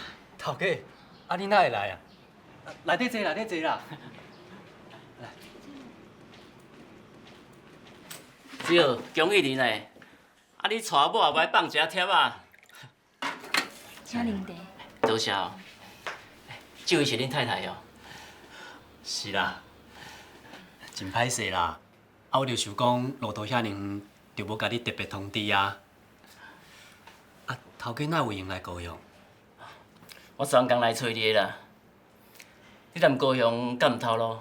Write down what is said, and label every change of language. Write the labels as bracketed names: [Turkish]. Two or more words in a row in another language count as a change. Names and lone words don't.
[Min Nan Chinese] 头家，啊你哪会来啊？内底坐，内底坐啦。只好恭喜你呢！啊，你娶某也不爱放一下贴啊？请啉茶。多谢哦。这位是恁太太哦。是啦，真歹势啦。啊，我就想讲路途遐远，就无甲你特别通知啊。啊，头家哪有闲来高雄？我昨刚来找你的啦。你来高雄敢毋透露？